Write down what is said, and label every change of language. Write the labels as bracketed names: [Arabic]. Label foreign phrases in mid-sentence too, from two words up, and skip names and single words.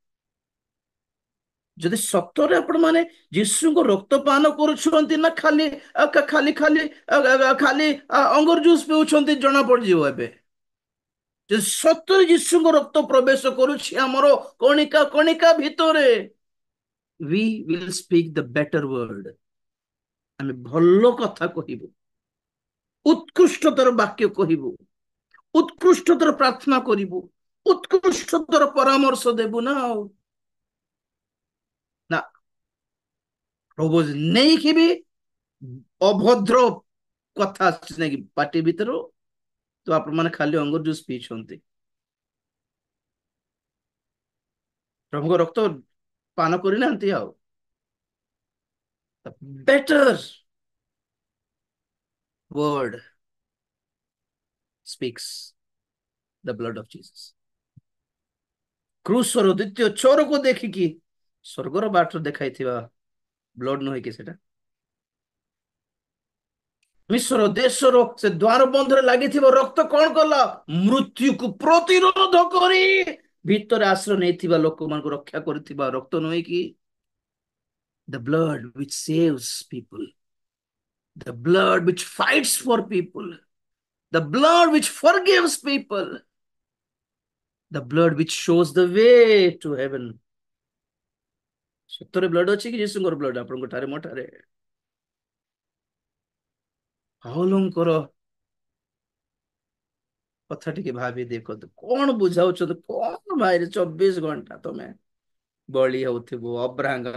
[Odia] ଯଦି ସତରେ ଆପଣ ମାନେ ଯୀଶୁଙ୍କ ରକ୍ତ ପାନ କରୁଛନ୍ତି ନା ଖାଲି ଖାଲି ଖାଲି ଖାଲି ଅଙ୍ଗୁର ଜୁସ୍ ପିଉଛନ୍ତି ଜଣା ପଡିଯିବ ଏବେ ଯଦି ସତରେ ଯୀଶୁଙ୍କ ରକ୍ତ ପ୍ରବେଶ କରୁଛି ଆମର କଣିକା କଣିକା ଭିତରେ [English] we will speak the better word [Odia] ଆମେ ଭଲ କଥା କହିବୁ ଉତ୍କୃଷ୍ଟତର ବାକ୍ୟ କହିବୁ ଉତ୍କୃଷ୍ଟତର ପ୍ରାର୍ଥନା କରିବୁ ଉତ୍କୃଷ୍ଟତର ପରାମର୍ଶ ଦେବୁ ନା ଆଉ ନା ପ୍ରଭୁ ନେଇକି ବି ଅଭଦ୍ର କଥା ଆସୁଛି ନାଇଁ କି ପାଟି ଭିତରୁ ତ ଆପଣ ମାନେ ଖାଲି ଅଙ୍ଗୁର ଜୁସ୍ ପିଇଛନ୍ତି ପ୍ରଭୁଙ୍କ ରକ୍ତ ପାନ କରିନାହାନ୍ତି ଆଉ [English] better word speaks the blood of Jesus [Odia] କ୍ରୁଶର ଦ୍ୱିତୀୟ ଚୋରକୁ ଦେଖିକି ସ୍ୱର୍ଗର ବାଟ ଦେଖାଇଥିବା ବ୍ଲଡ ନୁହେଁ କି ସେଟା ମିଶ୍ର ଦେଶର ସେ ଦ୍ୱାର ବନ୍ଧରେ ଲାଗିଥିବା ରକ୍ତ କଣ କଲା ମୃତ୍ୟୁକୁ ପ୍ରତିରୋଧ କରି ଭିତରେ ଆଶ୍ରୟ ନେଇଥିବା ଲୋକମାନଙ୍କୁ ରକ୍ଷା କରିଥିବା ରକ୍ତ ନୁହେଁ କି [English] the blood which saves people the blood which fights for people the blood which forgives people the blood which shows the way to heaven [Odia] ସତରେ ବ୍ଲଡ ଅଛି କି ଯୀଶୁଙ୍କର ବ୍ଲଡ ଆପଣଙ୍କ ଠାରେ ମୋ ଠାରେ ପାଉଲଙ୍କର କଥା ଟିକେ ଭାବି ଦେଖନ୍ତୁ କଣ ବୁଝାଉଛନ୍ତି କଣ ଭାଇରେ 24 ଘଣ୍ଟା ତମେ ବଳି ହଉଥିବ ଅବ୍ରାହଙ୍କ